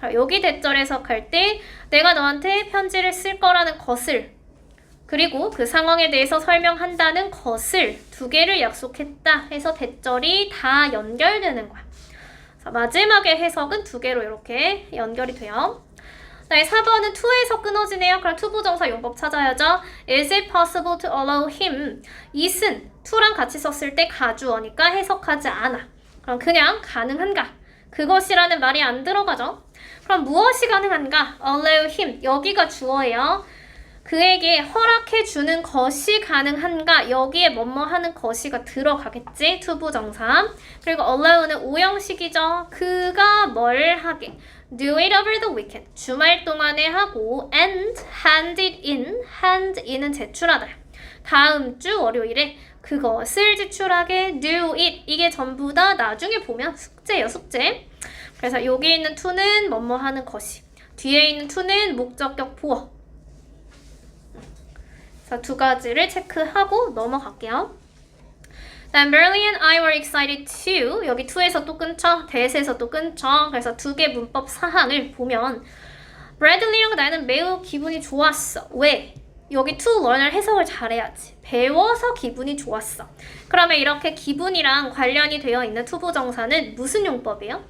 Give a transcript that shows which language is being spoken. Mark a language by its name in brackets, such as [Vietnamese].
[Korean] 여기 대절 해석할 때 내가 너한테 편지를 쓸 거라는 것을 그리고 그 상황에 대해서 설명한다는 것을 2개를 약속했다 해서 대절이 다 연결되는 거야. 자, 마지막에 해석은 2개로 이렇게 연결이 돼요. 네, 4번은 to에서 끊어지네요. 그럼 투부정사 용법 찾아야죠. [English] Is it possible to allow him? [Korean] it은 to랑 같이 썼을 때 가주어니까 해석하지 않아. 그럼 그냥 가능한가? 그것이라는 말이 안 들어가죠. 그럼 무엇이 가능한가? allow him. 여기가 주어예요. 그에게 허락해주는 것이 가능한가? 여기에 뭐뭐 하는 것이가 들어가겠지? 투부정사. 그리고 allow는 오형식이죠. [English] 그가 뭘 하게? do it over the weekend. 주말 동안에 하고 and hand it in. [Korean] hand in은 제출하다. 다음 주 월요일에 그것을 제출하게 do it. 이게 전부 다 나중에 보면 숙제예요, 숙제. 그래서 여기 있는 to는 뭐뭐 하는 것이. 뒤에 있는 to는 목적격 보어. 자, 2가지를 체크하고 넘어갈게요. [English] Then Burley and I were excited too. [Korean] 여기 to에서 또 끊죠. that에서 또 끊죠. 그래서 2개 문법 사항을 보면 Bradley랑 나는 매우 기분이 좋았어. 왜? 여기 to learn 을 해석을 잘해야지. 배워서 기분이 좋았어. 그러면 이렇게 기분이랑 관련이 되어 있는 투부정사는 무슨 용법이에요?